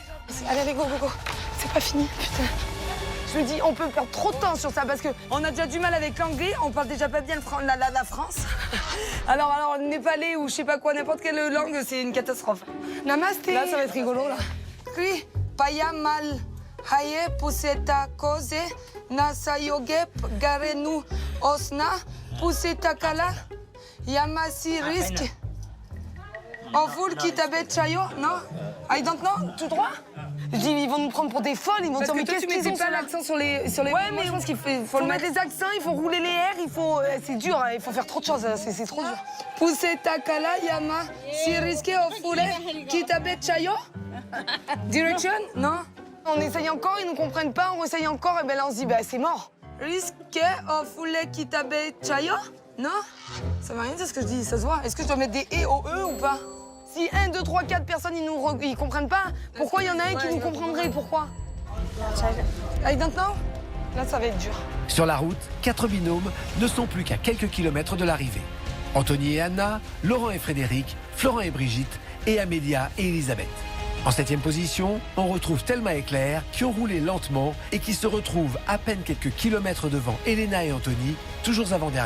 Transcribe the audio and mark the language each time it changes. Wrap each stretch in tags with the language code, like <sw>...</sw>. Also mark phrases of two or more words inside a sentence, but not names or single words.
<fr>Allez, allez,</fr> <en>go, go, go.</en> <fr>C'est pas fini, putain. Je me dis, on peut perdre trop de temps sur ça parce qu'on a déjà du mal avec l'anglais, on parle déjà pas bien la France. Alors, le népalais ou je sais pas quoi, n'importe quelle langue, c'est une catastrophe. Namasté. Là, ça va être rigolo, là. Kri, paya mal, haye, puseta kose, nasa yoge, garenu, osna, puseta kala, yamasi risque. En full kitabe chayo, non?</fr> <en>I don't know,</en> <fr>tout droit? Je dis, ils vont nous prendre pour des folles, ils vont dire, mais qu'est-ce qu'ils ont pas l'accent sur les... Ouais, mais je pense qu'il faut mettre les accents, il faut rouler les R, il faut... C'est dur, hein, il faut faire trop de choses, c'est trop dur. Puseta kala yama, si risqué au foulé, kitabe chayo? Direction? Non? On essaye encore, ils nous comprennent pas, on essaye encore, et ben là on se dit, bah c'est mort. Risqué au foulé, kitabe chayo? Non? Ça veut rien dire ce que je dis, ça se voit. Est-ce que je dois mettre des E au E ou pas? Si 1, 2, 3, 4 personnes, ils comprennent pas, pourquoi il y en a un qui nous comprendrait? Pourquoi?</fr> <en>I don't know.</en> <fr>Là, ça va être dur. Sur la route, 4 binômes ne sont plus qu'à quelques kilomètres de l'arrivée. Anthony et Anna, Laurent et Frédéric, Florent et Brigitte, et Amélia et Elisabeth. En 7e position, on retrouve Thelma et Claire qui ont roulé lentement et qui se retrouvent à peine quelques kilomètres devant Elena et Anthony, toujours avant-derniers.</fr>